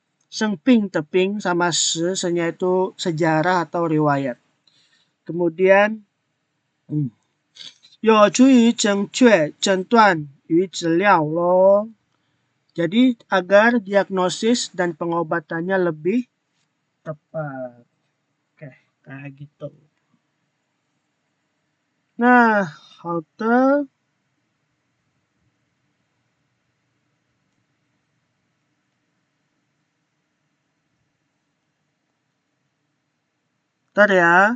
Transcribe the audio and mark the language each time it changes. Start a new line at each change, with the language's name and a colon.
Indonesian: 生病的病 sama 史nya itu sejarah atau riwayat.
Chinese: Kemudian 有助于正确诊断与治疗咯.
Indonesian: Jadi agar diagnosis dan pengobatannya lebih tepat. Oke, kayak gitu. Nah, halte ntar ya.